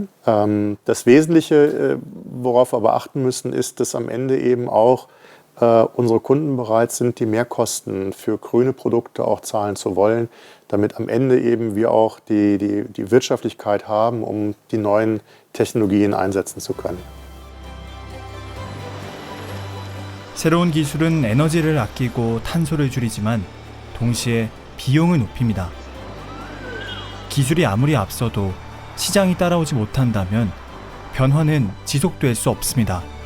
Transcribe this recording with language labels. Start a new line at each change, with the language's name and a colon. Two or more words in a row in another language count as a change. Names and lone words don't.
German: Das Wesentliche, worauf wir aber achten müssen, ist, dass am Ende eben auch unsere Kunden bereit sind, die Mehrkosten für grüne Produkte auch zahlen zu wollen, damit am Ende eben wir auch die Wirtschaftlichkeit haben, um die neuen Technologien einsetzen zu können.
Korean: 새로운 기술은 에너지를 아끼고 탄소를 줄이지만 동시에 비용을 높입니다. 기술이 아무리 앞서도 시장이 따라오지 못한다면 변화는 지속될 수 없습니다.